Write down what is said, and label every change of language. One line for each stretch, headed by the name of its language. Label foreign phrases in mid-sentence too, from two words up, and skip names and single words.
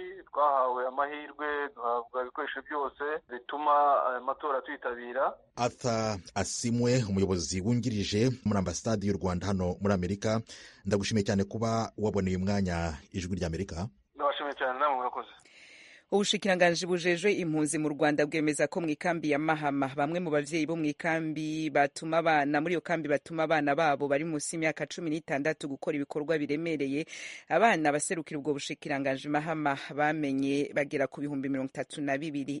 Kinyarwanda: Twahawe amahirwe, duhabwa ibikoresho byose bituma aya matora tuyitabira. Arthur Asimwe, umuyobozi wungirije muri ambasade y'u Rwanda hano muri Amerika, ndagushimiye cyane kuba waboneye umwanya Ijwi ry'Amerika. Ndabashimiye cyane, namwe murakoze.
Rundi: Ubushikiranganji bujejwe impunzi mu Rwanda bwemeza ko mu ikambi ya Mahama bamwe mu bavyeyi bo mu ikambi batuma abana muri iyo kambi batuma abana babo bari munsi y'imyaka 16 gukora ibikorwa biremereye. Abana baserukira ubwo bushikiranganji Mahama bamenye bagera ku 32,000.